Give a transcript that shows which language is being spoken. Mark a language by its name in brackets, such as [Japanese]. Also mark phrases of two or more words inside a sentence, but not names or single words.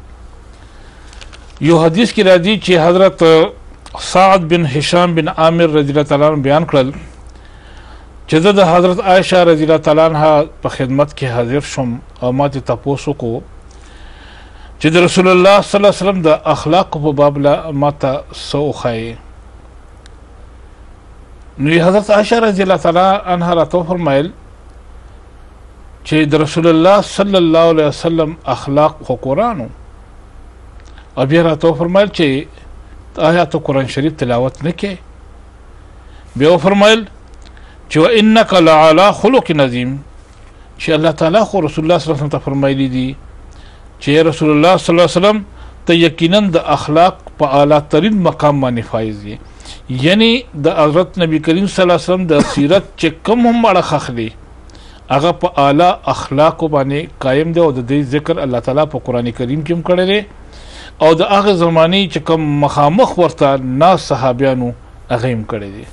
[Pashto] یو حدیث کې راځي چې حضرت سعد بن هشام بن عامر [Arabic] رضی الله تعالی عنہ [Pashto] بیان کړل چې زه د حضرت عائشه [Arabic] رضی الله تعالی عنها [Pashto] په خدمت کې حاضر شوم او ما ته تپوس وکړو چې د رسول الله [Arabic] صلی الله علیه وسلم [Pashto] د اخلاقو په باب ما ته څه وښایي. نو حضرت عائشه [Arabic] رضی الله تعالی عنها [Pashto] راته وفرمایل چې د رسول الله [Arabic] صلی الله علیه وسلم [Pashto] اخلاق خو قرآن او بیا راته وفرمایل چې آیا تو قرآن شریف تلاوت نه کې؟ بیا وفرمایل چې [Arabic] وانک لعلی خلق عظیم، [Pashto] چې الله تعالی خو رسول الله [Arabic] صلی الله علیه وسلم [Pashto] ته فرمایلی دي چې رسول الله [Arabic] صلی الله علیه وسلم [Pashto] ته یقینا د اخلاق په اعلی ترین مقام باندې فایز دي. یعنی د حضرت نبی کریم [Arabic] صلی الله علیه وسلم [Pashto] د سیرت چې کوم هم اړخ اخلي هغه په اعلی اخلاقو باندې قایم دی او د دې ذکر الله تعالی په قرآن کریم کې هم کړی دی او د هغه زمانې چې کوم مخامخ ورته ناس صحابیانو هغه هم کړی دی.